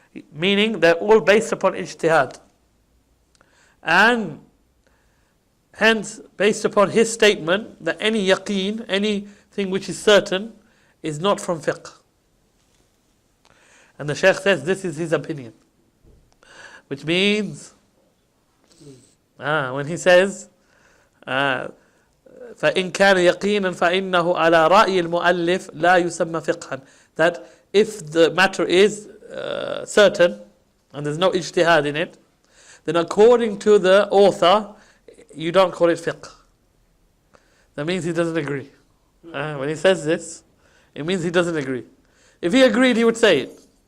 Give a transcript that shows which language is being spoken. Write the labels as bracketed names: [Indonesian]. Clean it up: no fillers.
[English] Meaning they're all based upon ijtihad. And hence, based upon his statement that any yaqeen, anything which is certain, is not from fiqh. And the Shaykh says this is his opinion. Which means, when he says, [Arabic] فإن كان يقينا فإنه على رأي المؤلف لا يسمى فقها. [English] That if the matter is certain, and there's no ijtihad in it, then according to the author, you don't call it fiqh. That means he doesn't agree. When he says this, it means he doesn't agree. If he agreed, he would say it.